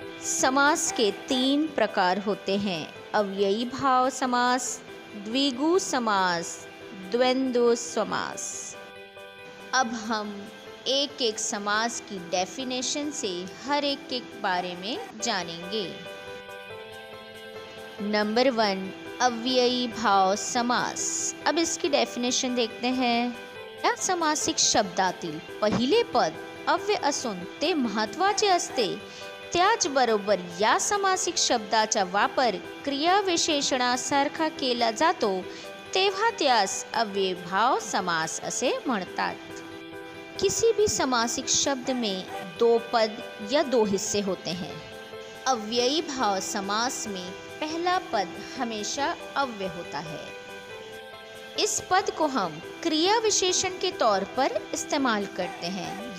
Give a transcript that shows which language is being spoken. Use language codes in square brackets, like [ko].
[hi] समास के 3 प्रकार होते हैं: अव्ययी भाव समास, द्विगु समास, द्वंद्व समास। अब हम एक एक समास की डेफिनेशन से हर एक के बारे में जानेंगे। नंबर 1, अव्ययी भाव समास। अब इसकी डेफिनेशन देखते हैं। [mr] या समासिक शब्दातील पहिले पद अव्यय असून ते महत्त्वाचे असते, त्याचबरोबर या समासिक शब्दाचा वापर क्रियाविशेषणासारखा केला जातो तेव्हा त्यास अव्ययी भाव समास असे म्हणतात। [hi] किसी भी समासिक शब्द में 2 पद या 2 हिस्से होते हैं। अव्ययी भाव समास में पहला पद हमेशा अव्यय होता है। इस पद को हम क्रिया विशेषण के तौर पर इस्तेमाल करते हैं।